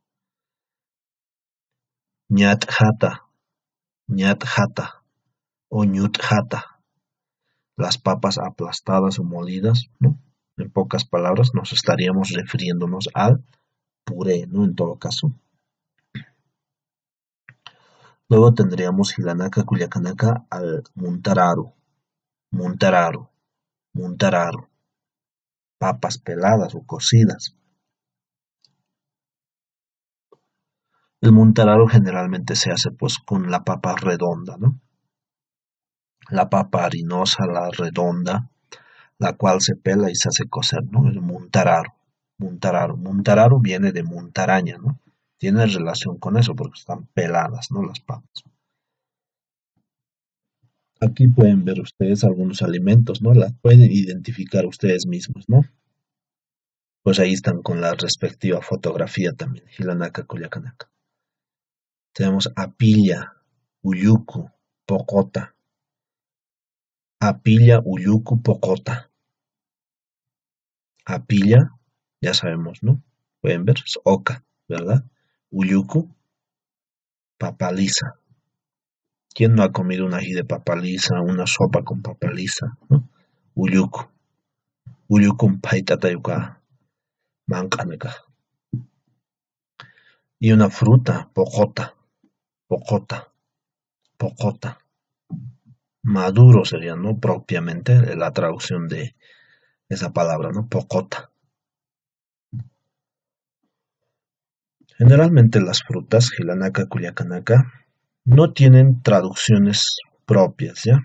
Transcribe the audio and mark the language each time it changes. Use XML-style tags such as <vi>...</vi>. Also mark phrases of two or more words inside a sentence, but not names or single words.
<ay>Ñat jata</ay> <es>o</es> <ay>ñut jata,</ay> <es>las papas aplastadas o molidas, ¿no? En pocas palabras nos estaríamos refiriéndonos al puré, ¿no? En todo caso. Luego tendríamos</es> <ay>Hilanaka Culiacanaka</ay> <es>al</es> <ay>muntararu, muntararu, muntararu,</ay> <es>papas peladas o cocidas, El montararo generalmente se hace pues con la papa redonda, ¿no? La papa harinosa, la redonda, la cual se pela y se hace cocer, ¿no? El montararo, montararo. Montararo viene de montaraña, ¿no? Tiene relación con eso porque están peladas, ¿no? Las papas. Aquí pueden ver ustedes algunos alimentos, ¿no? Las pueden identificar ustedes mismos, ¿no? Pues ahí están con la respectiva fotografía también,</es> <ay>Hilanaka, Culiacanaka.</ay> <es>Tenemos</es> <ay>apilla, uyuku, pocota. Apilla, uyuku, pocota.</ay> <es>Apilla, ya sabemos, ¿no? Pueden ver, es oca, ¿verdad? Uyuku, papaliza. ¿Quién no ha comido un ají de papaliza, una sopa con papaliza, ¿no? Uyuku.</es> <ay>Uyuku paitatayuka, mankanaka.</ay> <es>Y una fruta,</es> <ay>pocota, pocota, pocota.</ay> <es>Maduro sería, ¿no? Propiamente la traducción de esa palabra, ¿no? Pocota. Generalmente las frutas,</es> <ay>Hilanaka, Culiacanaka,</ay> <es>no tienen traducciones propias, ¿ya?</es>